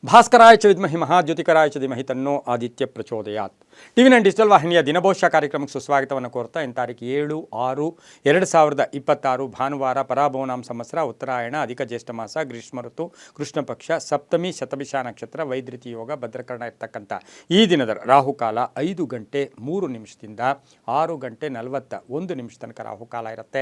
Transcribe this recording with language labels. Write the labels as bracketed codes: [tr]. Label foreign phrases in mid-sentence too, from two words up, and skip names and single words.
[sa] ಭಾಸ್ಕರಾಯ ಚ ವಿದ್ಮಹಿ ಮಹಾಜ್ಯೋತಿಕರಾಯ ಚ ಧೀಮಹಿ ತನ್ನೋ ಆದಿತ್ಯ ಪ್ರಚೋದಯಾತ್. [kn] ಟಿವಿ9 ಡಿಜಿಟಲ್ ವಾಹಿನಿಯ ದಿನಭವಿಷ್ಯ ಕಾರ್ಯಕ್ರಮಕ್ಕೆ ಸುಸ್ವಾಗತವನ್ನು ಕೋರ್ತಾ ಇನ್ನು ತಾರೀಕು 7/6/2026 ಭಾನುವಾರ ಪರಾಭವನಾಮ ಸಂವತ್ಸರ ಉತ್ತರಾಯಣ ಅಧಿಕ ಜ್ಯೇಷ್ಠ ಮಾಸ ಗ್ರೀಷ್ಮ ಋತು ಕೃಷ್ಣ ಪಕ್ಷ ಸಪ್ತಮಿ ಶತಭಿಷ ನಕ್ಷತ್ರ ವೈದ್ಯುತಿ ಯೋಗ ಭದ್ರಕರ್ಣ ಇರ್ತಕ್ಕಂಥ ಈ ದಿನದ ರಾಹುಕಾಲ 5 ಗಂಟೆ 3 ನಿಮಿಷದಿಂದ 6 ಗಂಟೆ 41 ನಿಮಿಷ ತನಕ ರಾಹುಕಾಲ ಇರುತ್ತೆ.